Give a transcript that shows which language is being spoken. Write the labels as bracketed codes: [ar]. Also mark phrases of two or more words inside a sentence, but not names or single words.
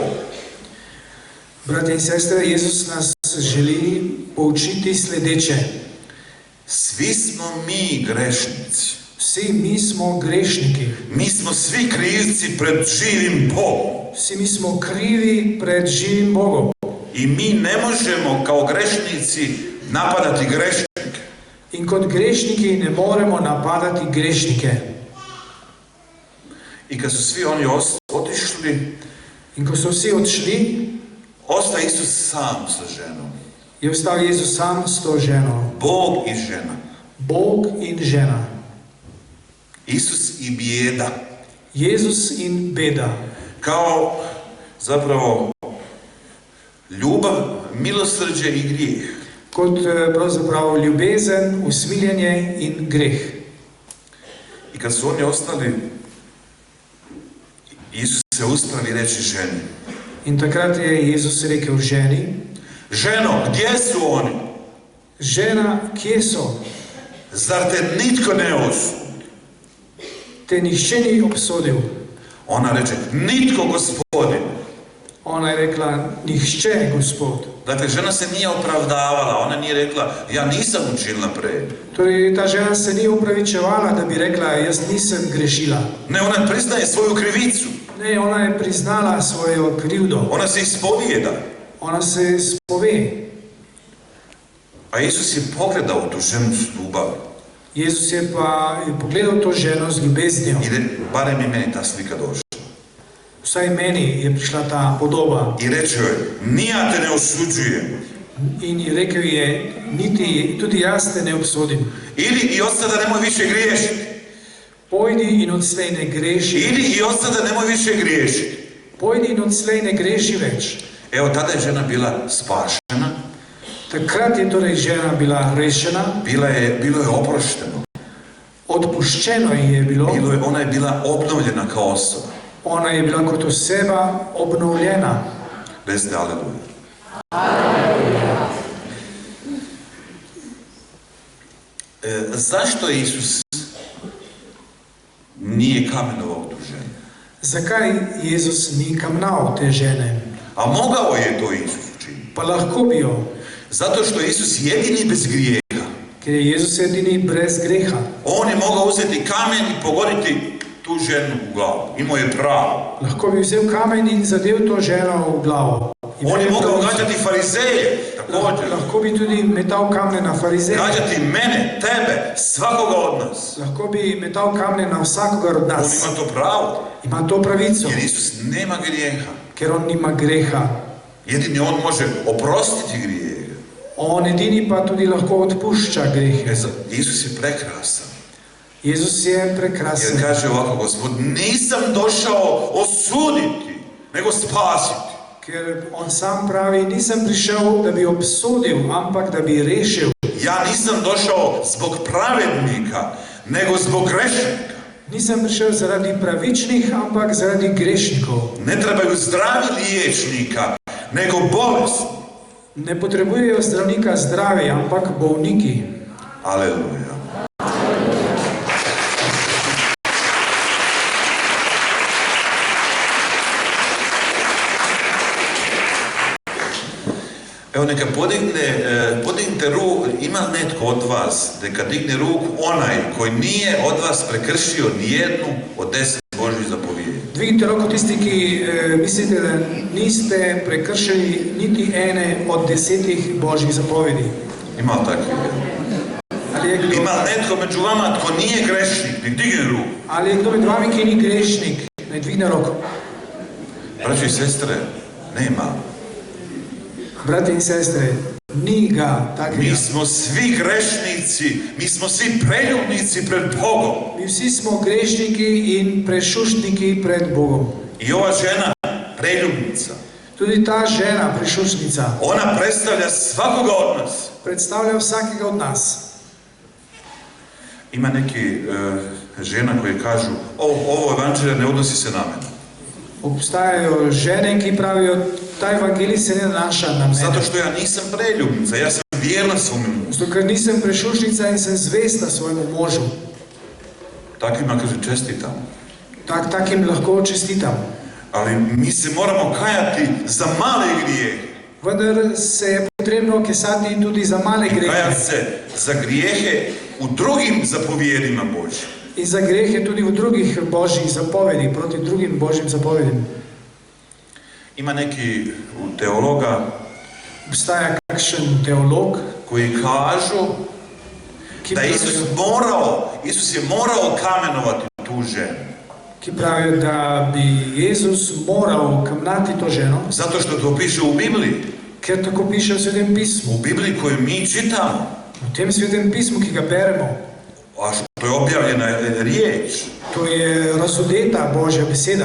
[sl] Brate in sestre, Jezus nas želi poučiti sledeče. [hr] Svi smo mi grešnici. [sl] Vsi mi smo grešniki. [hr] Mi smo svi krivci pred živim Bogom. [sl] Vsi mi smo krivi pred živim Bogom. [hr] I mi ne možemo kao grešnici napadati grešnike. [sl] In kot grešniki ne moremo napadati grešnike. [hr] I kad su svi oni otišli, [sl] In ko so vsi odšli, [hr] ostaje Isus sam sa ženom. [sl] je ostal Jezus sam s to ženo. [hr] Bog i žena. [sl] Bog in žena. [hr] Isus i bijeda. [sl] Jezus in beda. [hr] Kao zapravo ljubav, milosrđe i grijeh. [sl] Kot pravzaprav ljubezen, usmiljenje in greh. [hr] I kad su oni ostali, Isus se uspravi reći ženi. [sl] In takrat je Jezus rekel ženi, [hr] Ženo, gdje su oni? [sl] žena, kje so? [hr] Zar te nitko ne osudi? [sl] Te nihče ni obsodil. [hr] Ona reče, nitko, Gospodin. [sl] Ona je rekla, nihče, Gospod. [hr] Dakle, žena se nije opravdavala, ona nije rekla, ja nisam učinila prej. [sl] Torej, ta žena se ni upravičevala, da bi rekla, jaz nisem grešila. [hr] Ne, ona priznaje svoju krivicu. [sl] Ne, ona je priznala svojo krivdo. [hr] Ona se ispovijeda. [sl] Ona se spove. [hr] A Isus je pogledao tu ženu s ljubavi. [sl] Jezus je pa pogledal to ženo z ljubeznijo. [hr] I barem je meni ta slika došla. [sl] Vsaj meni je prišla ta podoba. [hr] I reče joj, nija te ne osuđujem. [sl] In je rekel je, tudi jaz te ne obsodim. [hr] Ili i od sada nemoj više griješiti. [sl] Pojdi in odslej ne greši. [hr] Ili i od sada nemoj više griješiti. [sl] Pojdi in odslej ne greši več. [hr] Evo, tada je žena bila spašena. [sl] Takrat je torej žena bila rešena. [hr] Bilo je oprošteno. [sl] Odpuščeno ji je bilo. [hr] Ona je bila obnovljena kao osoba. [sl] Ona je bila kot oseba obnovljena. [hr] Recite aleluja. Zašto Isus nije kamenovao tu ženu? [sl] Zakaj Jezus ni kamnal te žene? [hr] A mogao je to Isus učiniti. [sl] Pa lahko bi jo. [hr] Zato što je Isus jedini bez grijeha. [sl] Ker je Jezus edini brez greha. [hr] On je mogao uzeti kamen i pogoditi tu ženu u glavu. Imao je pravo. [sl] Lahko bi vzel kamen in zadev to ženo v glavo. [hr] On je mogao gađati farizeje, također. [sl] Lahko bi tudi metal kamne na farizeje. [hr] Gađati mene, tebe, svakoga od nas. [sl] Lahko bi metal kamne na vsakogar od [hr] On [sl] nas. [hr] ima to pravo. [sl] Ima to pravico. [hr] Jer Isus nema grijeha. [sl] Ker on nima greha. [hr] Jedini on može oprostiti grijeh. [sl] On edini pa tudi lahko odpušča grehe. [hr] Isus je prekrasan. [sl] Jezus je prekrasen. [hr] Jer kaže ovako, Gospod, nisam došao osuditi, nego spasiti. [sl] Ker on sam pravi, nisem prišel, da bi obsodil, ampak da bi rešil. [hr] Ja nisam došao zbog pravednika, nego zbog grešnika. [sl] Nisem prišel zaradi pravičnih, ampak zaradi grešnikov. [hr] Ne trebaju zdravi liječnika, nego bolesni. [sl] Ne potrebujejo zdravnika zdravi, ampak bolniki. [hr] Aleluja. Evo neka podignite ruku, ima netko od vas, neka digne ruku onaj koji nije od vas prekršio nijednu od 10 Božjih zapovjedi. [sl] Dvignite roko tisti, ki mislite, da niste prekršili niti ene od 10 Božjih zapovedi. [hr] Ima li takvi? Ima li netko među vama tko nije grešnik, nek digne ruku. [sl] Ali je kdo med vami, ki ni grešnik, naj dvigne roko. [hr] Braći i sestre, nema. [sl] Brate in sestre, ni ga takega. [hr] Mi smo svi grešnici, mi smo svi preljubnici pred Bogom. [sl] Mi vsi smo grešniki in prešuštniki pred Bogom. [hr] I ova žena, preljubnica, [sl] Tudi ta žena, prešuštnica, [hr] ona predstavlja svakoga od nas. [sl] predstavlja vsakega od nas. [hr] Ima neki žena koje kažu, ovo evanđelje ne odnosi se na mene. [sl] Obstajajo žene, ki pravijo, ta evangelij se ne nanaša na mene. [hr] Zato što ja nisam preljubnica, ja sam vjerna svome mužu. [sl] Zato ker nisem prešušnica in sem zvesta svojemu možu. [hr] Takvima, kaže, čestitam. [sl] Takim lahko čestitam. [hr] Ali mi se moramo kajati za male grijehe. [sl] Vendar se je potrebno kesati tudi za male grehe. [hr] Kajati se za grijehe u drugim zapovjedima Božjim. [sl] In za grehe tudi v drugih božjih zapovedi, proti drugim božjim zapovedim. [hr] Ima neki teologa [sl] Obstaja kakšen teolog, [hr] koji kažu [sl] ki [hr] da Isus je morao kamenovati tu ženu. [sl] ki pravijo, da bi Jezus moral kamnati to ženo, [hr] Zato što to piše u Bibliji. [sl] ker tako piše v Svetem pismu. [hr] U Bibliji koju mi čitamo. [sl] V tem Svetem pismu, ki ga beremo, [hr] A što je objavljena riječ. [sl] to je razodeta Božja beseda.